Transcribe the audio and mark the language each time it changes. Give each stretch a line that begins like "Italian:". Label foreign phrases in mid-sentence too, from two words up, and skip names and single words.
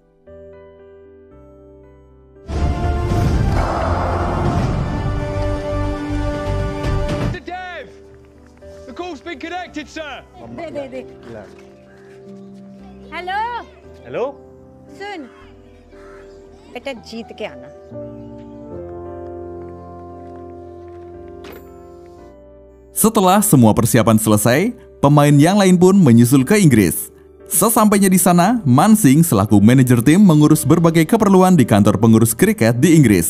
English: Connected, sir.
Hindi: दे हेलो
English: Hello?
Hindi: सुन बेटा जीत के आना।
Indonesian: Setelah semua persiapan selesai, pemain yang lain pun menyusul ke Inggris. Sesampainya di sana, Man Singh selaku manajer tim mengurus berbagai keperluan di kantor pengurus kriket di Inggris.